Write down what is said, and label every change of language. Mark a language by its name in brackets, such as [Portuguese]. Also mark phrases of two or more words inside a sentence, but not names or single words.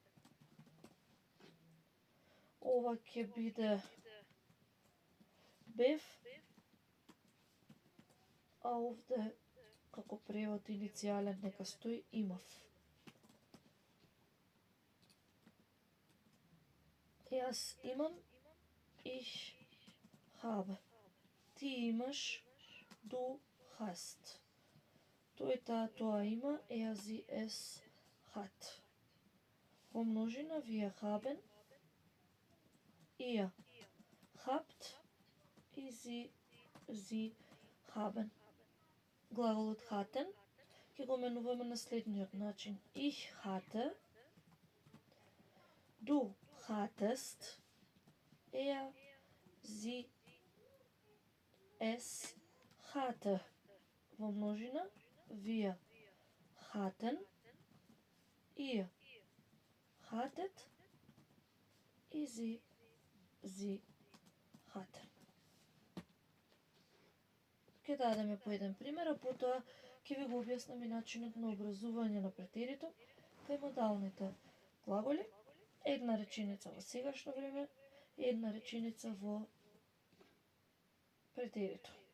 [Macedonian] Ова ќе биде бев, а овде како превод иницијален нека стои имав. Јас имам, [German] ich habe. [Macedonian] Ти имаш, [German] du hast. [Macedonian] Тој таа тоа има, [German] er sie es hat. [Macedonian] Во множина [German] wir haben, ihr habt и sie haben. [Macedonian] Глаголот hatten ќе го менуваме на следниот начин. [German] Ich hatte, du hattest, er, sie, es hatte. [Macedonian] Во множина [German] wir hatten, ihr hattet и sie hatten. [Macedonian] Ќе дадеме по еден пример, а потоа ќе ви го објаснам и начинот на образување на претерито кај модалните глаголи. Една реченица во сегашно време и една реченица во претерито.